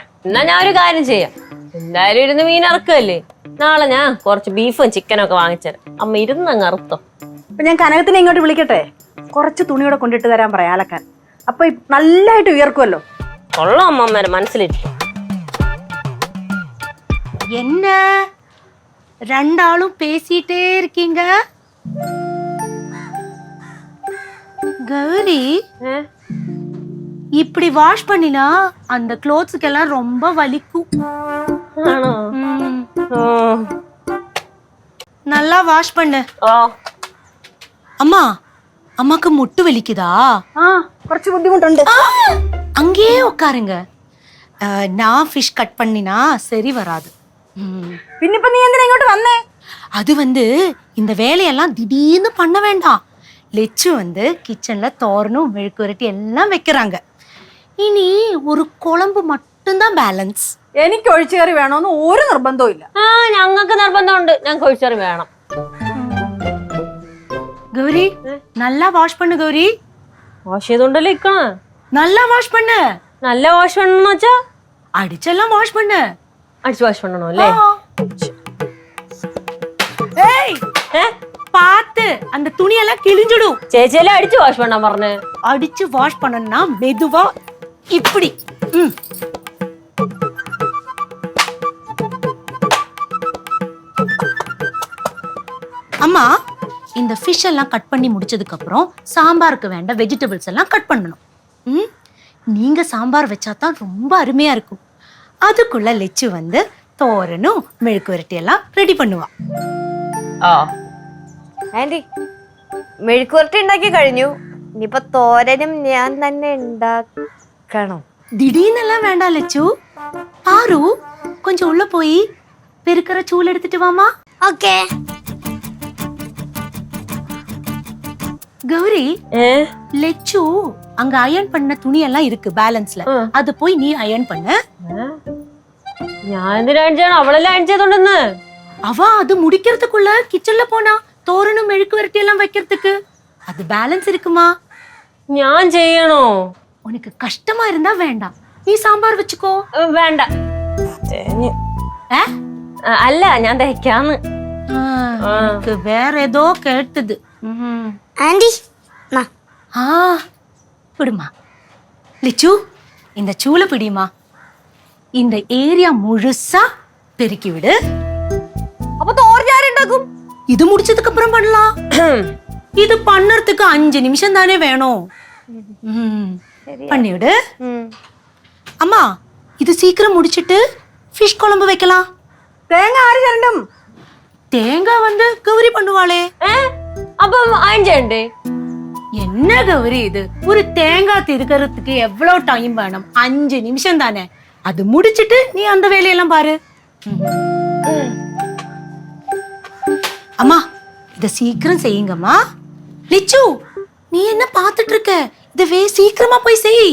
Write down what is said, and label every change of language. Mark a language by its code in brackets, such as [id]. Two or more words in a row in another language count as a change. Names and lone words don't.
[ml] എന്നാ ഞാൻ ഒരു കാര്യം ചെയ്യാം. എന്തായാലും ഇരുന്ന് മീൻ അറുക്കല്ലേ, നാളെ ഞാൻ കുറച്ച് ബീഫും ചിക്കനും ഒക്കെ വാങ്ങിച്ചേരാം. അമ്മ ഇരുന്നങ്ങ് അറുത്തോ. അപ്പൊ ഞാൻ കനകത്തിനെ ഇങ്ങോട്ട് വിളിക്കട്ടെ, കുറച്ച് തുണിയോടെ കൊണ്ടിട്ട് തരാൻ പറയാം അലക്കാൻ. അപ്പൊ നല്ലതായിട്ട് വിയർക്കുമല്ലോ. കൊള്ളാം അമ്മമ്മേരെ മനസ്സിലിരിക്കും. [ta] என்ன ரெண்டாளும் பேசிட்டே இருக்கீங்க? கௌரி, இப்படி வாஷ் பண்ணினா அந்த க்ளோத்ஸ்க்கெல்லாம் ரொம்ப வலிக்கும். [ml] ആണോ? [ta] நல்லா வாஷ் பண்ணு. அம்மா, அம்மாக்கு முட்டு வலிக்குதா? [ml] കുറച്ച് ബുദ്ധിമുട്ടുണ്ട്. [ta] அங்கேயே உட்காருங்க. நான் ஃபிஷ் கட் பண்ணினா சரி வராது. [ml] പിന്നിപ്പോ നീ എന്തിനാ ഇങ്ങോട്ട് വന്നേ? [ta] அது இந்த வேலையெல்லாம் திடீர்னு பண்ண வேண்டாம். லெச்சு கிச்சன்ல தோரணும் மெழுக்கு வரட்டி எல்லாம் வைக்கிறாங்க. இனி ஒரு குழம்பு மட்டும்தான் பேலன்ஸ். [ml] എനിക്ക് ഒഴിച്ചുകറി വേണമെന്ന് ഒരു നിർബന്ധവും ഇല്ല. ഞങ്ങൾക്ക് നിർബന്ധമുണ്ട്, ഞങ്ങൾക്ക് ഒഴിച്ചറി വേണം. [ta] கௌரி, நல்லா வாஷ் பண்ணு கௌரி. [ml] വാഷ് ചെയ്തോണ്ടല്ലേ ഇക്കണ. [ta] நல்லா வாஷ் பண்ணு. [ml] നല്ല വാഷ് பண்ணணும் വെച്ചാ [ta] அடிச்செல்லாம் வாஷ் பண்ணு. [ml] അടിച്ചു വാഷ് பண்ணணும் അല്ലേ? [ta] ஏய், பாத்து அந்த துணியெல்லாம் கிழிஞ்சிடும். [ml] ചേച്ചിയല്ലേ അടിച്ചു വാഷ് பண்ண പറഞ്ഞു. [ta] அடிச்சு வாஷ் பண்ணனும்னா மெதுவா இப்படி. அம்மா, இந்த ஃபிஷ் எல்லாம் கட் பண்ணி முடிச்சதுக்கு அப்புறம் சாம்பாருக்கு வேண்ட வெஜிடபிள்ஸ் எல்லாம் கட் பண்ணணும். நீங்க சாம்பார் வச்சாதான் ரொம்ப அருமையா இருக்கும். [ml] அதுக்குள்ள லெச்சு തോരനും മെഴുക്ക് വരട്ടി എല്ലാം റെഡി பண்ணுவா. ആന്റി, മെഴുക്ക് വരട്ടി ഉണ്ടാക്കി കഴിഞ്ഞു. ഇനിയിപ്പോ തോരനും ഞാൻ തന്നെ ഉണ്ടാക്കണം. [ta] திடீர்னெல்லாம் வேண்டாம் லெச்சு. ஆரு, கொஞ்சம் உள்ள போய் பெருக்கிற சூல் எடுத்துட்டு வாமா. [ml] ഓക്കേ. [ta] கௌரி, லெச்சு அங்க அயர்ன் பண்ண துணி எல்லாம் இருக்கு பேலன்ஸ்ல. அது போய் நீ அயர்ன் பண்ணு. [ml] ഞാൻ എന്തിനാ അയൺ ചെയ്യണം? അവളെല്ലാം അയൺ ചെയ്തോണ്ടെന്ന്. [ta] அவ அது முடிக்கிறதுக்குள்ள கிச்சன்ல போனா தோரணும் மெழுக்கு வரட்டி எல்லாம் வைக்கிறதுக்கு. அது பேலன்ஸ் இருக்குமா? [ml] ഞാൻ ചെയ്യണോ? [ta] உனக்கு கஷ்டமா இருந்தா வேண்டாம், நீ சாம்பார் வச்சுக்கோ. [ml] വേണ്ട. അല്ല, ഞാൻ തയ്ക്കാന്ന്. [ta] வேற ஏதோ கேட்டது. [ml] ആന്റി, [ta] விடுமா. லிச்சு, இந்த சூளை பிடிமா. இந்த ஏரியா முழுசா பெருக்கி விடு. [ml] അപ്പൊ തോരൻ ആരുണ്ടാക്കും? [ta] இது முடிச்சதுக்கு அப்புறம் பண்ணலாம். இது பண்ணறதுக்கு 5 நிமிஷம் தானே வேணும். பண்ணி விடு. அம்மா, இது சீக்கிரம் முடிச்சிட்டு ஃபிஷ் குழம்பு வைக்கலாம். [ml] തേങ്ങ ആര് ചരണ്ടും? [ta] தேங்காய் கௌரி பண்ணுவாளே. [ml] അപ്പം അയൺ ചെയ്യണ്ടേ? [ta] என்ன கௌரி இது, ஒரு தேங்காய் திருக்கிறதுக்கு எவ்வளவு டைம் வேணும்? 5 நிமிஷம் தானே. அது முடிச்சிட்டு நீ அந்த வேலையெல்லாம் பாரு. அம்மா, இத சீக்கிரம் செய்யுங்கம்மா. லிச்சு, நீ என்ன பாத்துட்டு இருக்க? இத சீக்கிரமா போய் செய்.